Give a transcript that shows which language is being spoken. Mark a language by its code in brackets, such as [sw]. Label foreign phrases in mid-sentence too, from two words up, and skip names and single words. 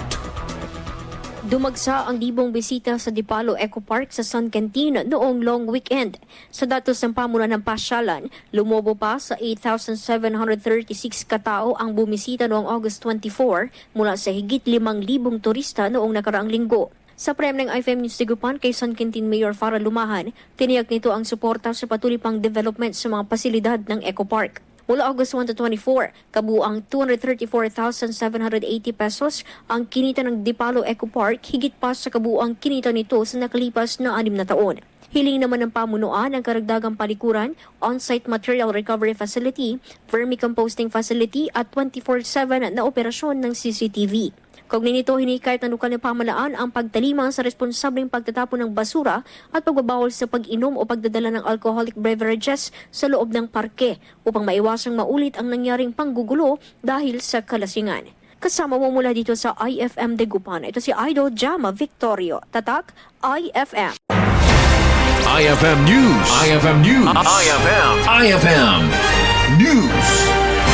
[tl] Dumagsa ang libong bisita sa Dipalo Eco Park sa San Quintin noong [en] long weekend. [tl] Sa datos ng pamunuan ng pasyalan, lumobo pa sa 8,736 katao ang bumisita noong August 24 mula sa higit 5,000 turista noong nakaraang linggo. Sa prem ng IFM News Tigupan kay San Quintin Mayor Farah Lumahan, tiniyak nito ang suporta sa patuloy pang development sa mga pasilidad ng Eco Park. Mula August 1 to 24, kabuang 234,780 pesos ang kinita ng Dipalo Eco Park, higit pa sa kabuang kinita nito sa nakalipas na 6 na taon. Hiling naman ng pamunuan ang karagdagang palikuran, [en] on-site material recovery facility, vermicomposting facility [tl] at 24/7 na operasyon ng CCTV. Kaugnay nito, hinikayat ng lokal na pamahalaan ang pagtalimang sa responsableng pagtatapon ng basura at pagbabawal sa pag-inom o pagdadala ng [en] alcoholic beverages [tl] sa loob ng parke upang maiwasang maulit ang nangyaring panggugulo dahil sa kalasingan. Kasama mo mula dito sa IFM Tigupan, ito si Idol Jama Victorio, Tatak IFM. IFM News. IFM News. IFM News.